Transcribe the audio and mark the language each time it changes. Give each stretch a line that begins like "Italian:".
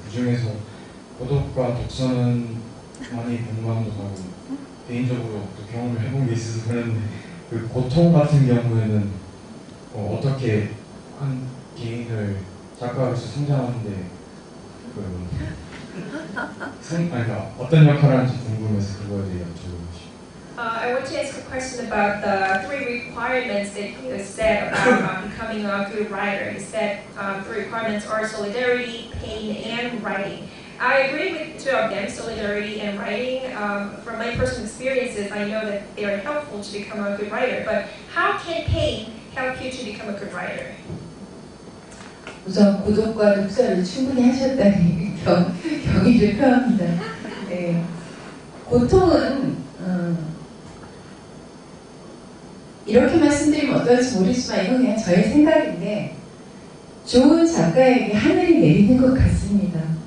Korean: 그중에서 고독과 독서는 많이 공감도 하고 개인적으로 또 경험을 해본 게 있어서 그랬는데, 그 고통 같은 경우에는 어떻게 한 개인을 작가로서 성장하는데 그러니까 어떤 역할을 하는지 궁금해서 그거에 대해 여쭤보고 싶어요.
English: I want to ask a question about the three requirements that you said about becoming a good writer. You said three requirements are solidarity, pain, and writing. I agree with two of them, solidarity and writing. From my personal experiences, I know that they are helpful to become a good writer. But how can pain help you to become a good writer?
Korean: 우선 고독과 독서를 충분히 하셨다니 경의를 표합니다. 고통은 이렇게 말씀드리면 어떨지 모르지만 이건 그냥 저의 생각인데 좋은 작가에게 하늘이 내리는 것 같습니다.